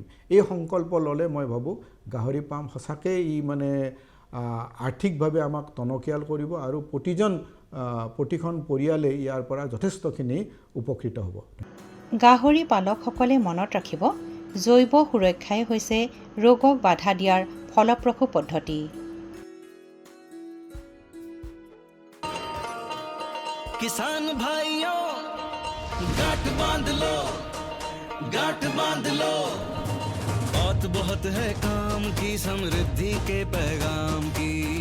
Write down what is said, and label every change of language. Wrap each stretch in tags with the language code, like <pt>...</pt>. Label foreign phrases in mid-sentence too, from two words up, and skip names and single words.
<as>এই সংকল্প ল'লে মই ভাবোঁ গাহৰি পাম সঁচাকৈ ই মানে আৰ্থিকভাৱে আমাক টনকিয়াল কৰিব আৰু প্ৰতিখন পৰিয়ালে ইয়াৰ পৰা যথেষ্টখিনি উপকৃত হ'ব। গাহৰি পালকসকলে মনত ৰাখিব, জৈৱ সুৰক্ষাই হৈছে ৰোগক বাধা দিয়াৰ ফলপ্ৰসূ পদ্ধতি।</as> <hi>किसान भाइयों गांठ बांध लो, गांठ बांध लो, बहुत बहुत है काम की, समृद्धि के पैगाम की।</hi>